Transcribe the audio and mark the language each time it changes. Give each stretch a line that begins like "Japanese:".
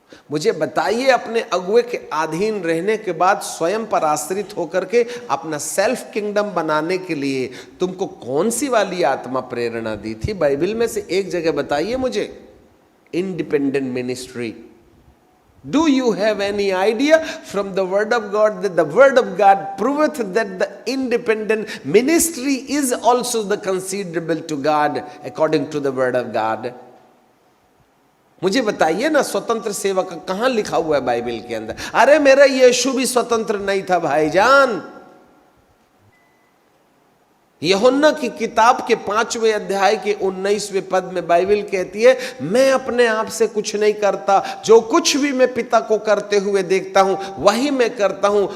Hindi: मुझे बताइए, अपने अगुए के अधीन रहने के बाद स्वयं पर आश्रित होकर के अपना सेल्फ किंगडम बनाने के लिए तुमको कौन सी वाली आत्मा प्रेरणा दी थी? बाइबल में से एक जगह बताइए मुझे। Independent ministry.
English: Do you have any idea from the word of God that the word of God proveth that the independent ministry is also the considerable to God according to the word of God.
Hindi: मुझे बताइए ना, स्वतंत्र सेवक कहां लिखा हुआ है Bible के अंदर? अरे मेरा यीशु भी स्वतंत्र नहीं था भाईजान। यूहन्ना की किताब के 5वें अध्याय के 19वें पद में बाइबल कहती है, मैं अपने आप से कुछ नहीं करता, जो कुछ भी मैं पिता को करते हुए देखता हूं वही मैं करता हूं।